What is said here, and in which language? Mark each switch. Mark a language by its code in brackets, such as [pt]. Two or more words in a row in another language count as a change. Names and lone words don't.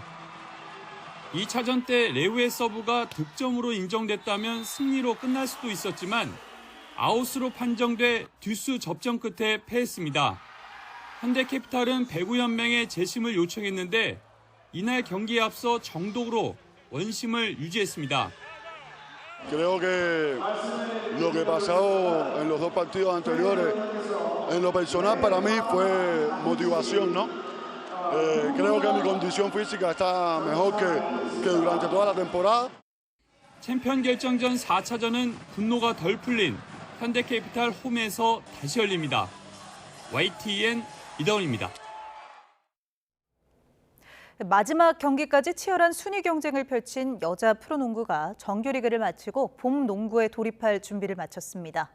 [ko] 2차전 때 레오의 서브가 득점으로 인정됐다면 승리로 끝날 수도 있었지만 아웃으로 판정돼 듀스 접전 끝에 패했습니다. 현대캐피탈은 배구연맹에 재심을 요청했는데 이날 경기에 앞서 정독으로 원심을 유지했습니다. [es] Creo que lo que pasó en los dos partidos anteriores, en lo personal para mí fue motivación, ¿no? Creo que mi condición física está mejor que durante toda la temporada. [ko] 챔피언 결정전 4차전은 분노가 덜 풀린 현대캐피탈 홈에서 다시 열립니다. YTN 이다운입니다. 마지막 경기까지 치열한 순위 경쟁을 펼친 여자 프로농구가 정규리그를 마치고 봄 농구에 돌입할 준비를 마쳤습니다.